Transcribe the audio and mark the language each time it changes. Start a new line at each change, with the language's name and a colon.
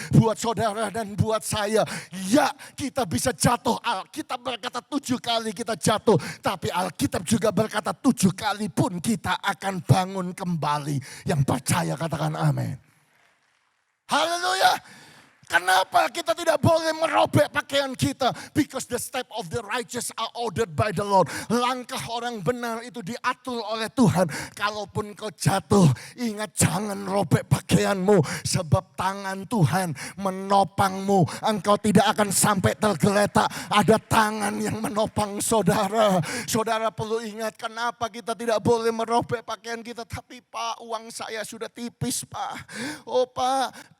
Indonesian: Buat saudara dan buat saya. Ya, kita bisa jatuh. Alkitab berkata 7 kali kita jatuh, tapi Alkitab juga berkata 7 kali pun kita akan bangun kembali. Yang percaya katakan amin. Haleluya. Kenapa kita tidak boleh merobek pakaian kita?
English: Because the step of the righteous are ordered by the Lord.
Indonesian: Langkah orang benar itu diatur oleh Tuhan. Kalaupun kau jatuh, ingat jangan robek pakaianmu. Sebab tangan Tuhan menopangmu. Engkau tidak akan sampai tergeletak. Ada tangan yang menopang saudara. Saudara perlu ingat kenapa kita tidak boleh merobek pakaian kita. Tapi Pak, uang saya sudah tipis, Pak. Oh Pak,